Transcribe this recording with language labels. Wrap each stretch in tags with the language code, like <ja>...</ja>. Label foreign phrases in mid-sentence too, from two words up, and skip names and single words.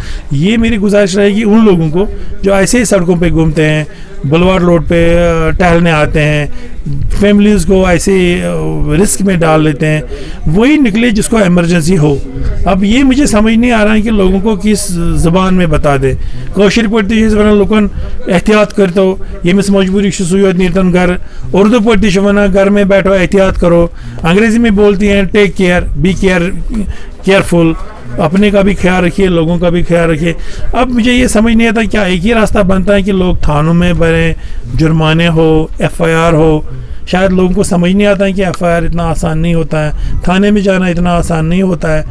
<ur>یہ میری گزارش رہے گی ان لوگوں کو جو ایسے ہی سڑکوں پہ گھومتے ہیں, بلوار روڈ پہ ٹہلنے آتے ہیں, فیملیز کو ایسے رسک میں ڈال لیتے ہیں, وہی نکلے جس کو ایمرجنسی ہو. اب یہ مجھے سمجھ نہیں آ رہا ہے کہ لوگوں کو کس زبان میں بتا دے.</ur> <ks>کٲشِر پٲٹھۍ تہِ چھِ أسۍ وَنان لُکن احتیاط کٔرتو, ییٚمِس مجبوری چھِ سُے یوت نیرتن گھر. اردو پٲٹھۍ تہِ چھِ وَنان</ks> <ur>گھر میں بیٹھو احتیاط کرو. انگریزی میں بولتی ہیں</ur> <en>take care, be careful,</en> <ur>اپنے کا بھی خیال رکھیے, لوگوں کا بھی خیال رکھیے. اب مجھے یہ سمجھ نہیں آتا کیا ایک ہی راستہ بنتا ہے کہ لوگ تھانوں میں بھریں, جرمانے ہو, FIR ہو. شاید لوگوں کو سمجھ نہیں آتا ہے کہ FIR اتنا آسان نہیں ہوتا ہے, تھانے میں جانا اتنا آسان نہیں ہوتا ہے.</ur>